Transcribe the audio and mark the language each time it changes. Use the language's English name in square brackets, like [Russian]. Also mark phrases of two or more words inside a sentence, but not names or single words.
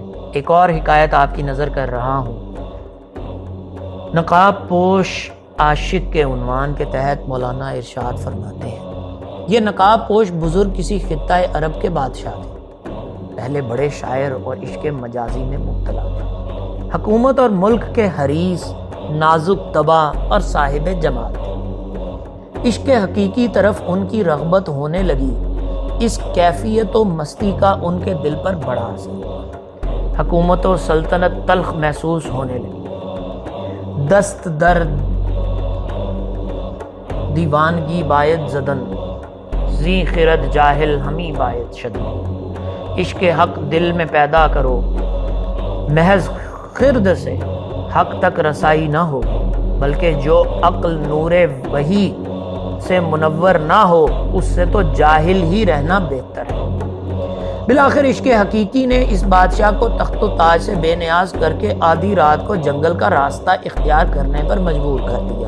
[Urdu] ایک اور حکایت آپ کی نظر کر رہا ہوں۔ نقاب پوش عاشق کے عنوان کے تحت مولانا ارشاد فرماتے ہیں، یہ نقاب پوش بزرگ کسی خطہ عرب کے بادشاہ تھے، پہلے بڑے شاعر اور عشق مجازی میں مبتلا تھے، حکومت اور ملک کے حریص، نازک طبع اور صاحب جمال تھے۔ عشق حقیقی طرف ان کی رغبت ہونے لگی، اس کیفیت و مستی کا ان کے دل پر بڑا اثر ہوا۔ حکومت و سلطنت تلخ محسوس ہونے لگی، [Persian] دست در دیوانگی باید زدن، زی خرد جاہل ہمی باید شدن۔ [Urdu] عشق حق دل میں پیدا کرو، محض خرد سے حق تک رسائی نہ ہو، بلکہ جو عقل نور وحی سے منور نہ ہو اس سے تو جاہل ہی رہنا بہتر ہے۔ بالآخر عشق حقیقی نے اس بادشاہ کو تخت و تاج سے بے نیاز کر کے آدھی رات کو جنگل کا راستہ اختیار کرنے پر مجبور کر دیا۔